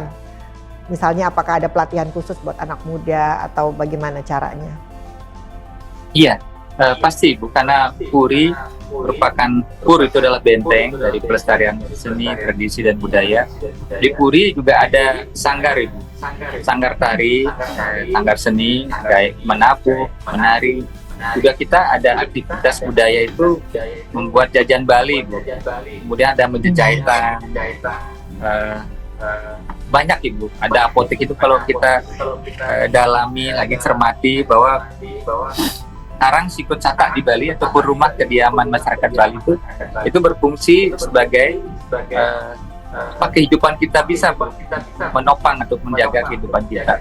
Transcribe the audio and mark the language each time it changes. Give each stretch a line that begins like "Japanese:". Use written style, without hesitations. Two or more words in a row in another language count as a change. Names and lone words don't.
Indonesian: Misalnya apakah ada pelatihan khusus buat anak muda atau bagaimana caranya? Iya, Pasti Bu, karena Puri itu adalah benteng dari pelestarian seni, tradisi dan budaya. Di Puri juga ada sanggar Ibu, sanggar tari, sanggar seni, kayak menabuh, menari. Juga kita ada aktivitas budaya itu membuat jajan Bali Bu. Kemudian ada menjahitan, banyak Ibu. Ada apotek itu kalau kita dalami lagi cermati bahwa Karang Sikut Saka di Bali ataupun rumah kediaman masyarakat Bali itu berfungsi sebagai kehidupan kita bisa menopang atau menjaga kehidupan kita.